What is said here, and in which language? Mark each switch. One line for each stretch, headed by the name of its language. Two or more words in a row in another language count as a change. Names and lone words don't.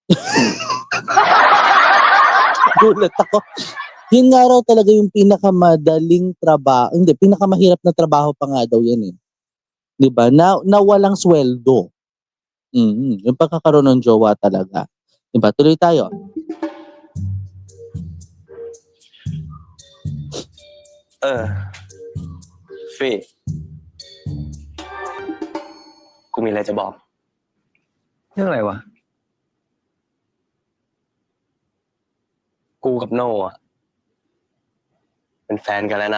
Filipino: Gulat ako. Yun nga raw talaga yung pinakamadaling trabaho, hindi, pinakamahirap na trabaho pa nga daw yan eh. 'Di ba? Na walang sweldo. Yung pagkakaroon ng jowa talaga. 'Di ba? Tuloy tayo.
Thai: Fi กูมีอะไรจะบอก เรื่องอะไรวะ กูกับโน่อะเป็นแฟนกันแล้วนะ